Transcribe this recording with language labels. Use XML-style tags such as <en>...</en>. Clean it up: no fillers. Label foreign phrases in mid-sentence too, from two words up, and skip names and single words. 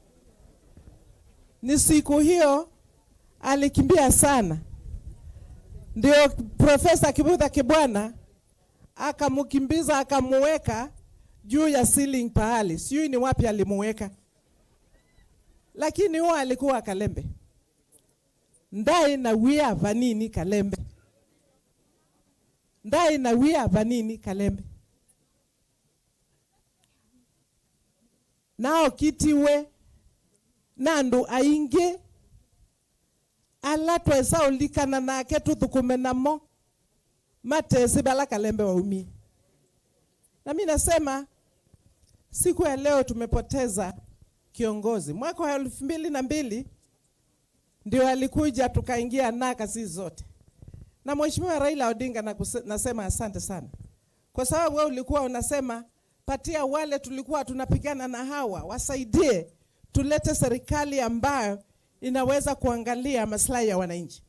<sw>Ni siku hiyo alikimbia sana. Ndio Profesa Kibudha Kibwana akamukimbiza, akamuweka juu ya ceiling pahali. Sijui ni wapi alimuweka. Lakini huo alikuwa Kalembe.</sw> <kam>Ndai na wia vanini Kalembe. Ndai na wia vanini Kalembe. Nao kitiwe nandu aingi ala twesa ulikana nake tuthukume namo matesi bala Kalembe waumie.</kam> <sw>Na mimi nasema siku ya leo tumepoteza kiongozi. Mwaka wa 2002 ndio alikuja tukaingia naka sisi zote. Na Mheshimiwa Raila Odinga nasema asante sana. Kwa sababu wewe ulikuwa unasema patia wale tulikuwa tunapigana na hawa, wasaidie tulete serikali ambayo inaweza kuangalia maslahi ya wananchi.</sw>